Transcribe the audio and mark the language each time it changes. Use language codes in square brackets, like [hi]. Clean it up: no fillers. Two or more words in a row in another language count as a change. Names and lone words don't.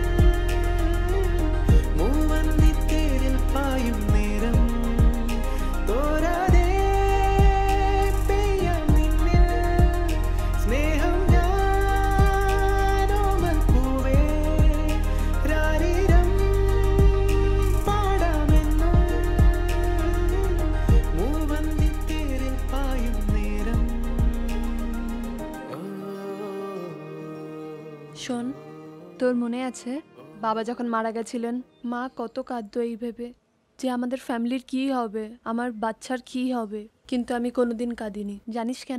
[ml] മൂവന്തിത്തേരിൽ പായും നേരം തോരാതെ പെയ്യാം നിന്നിൽ സ്നേഹം ഞാനോമൽ പൂവേ രാരീരം പാടാമെന്നും മൂവന്തിത്തേരിൽ പായും നേരം [bn] শোন, তোর মনে আছে বাবা যখন মারা গেছিলেন, মা কত কাঁদতো এই ভেবে যে আমাদের ফ্যামিলির কি হবে, আমার বাচ্চার কি হবে, কিন্তু আমি কোনোদিন কাঁদিনি। জানিস কেন?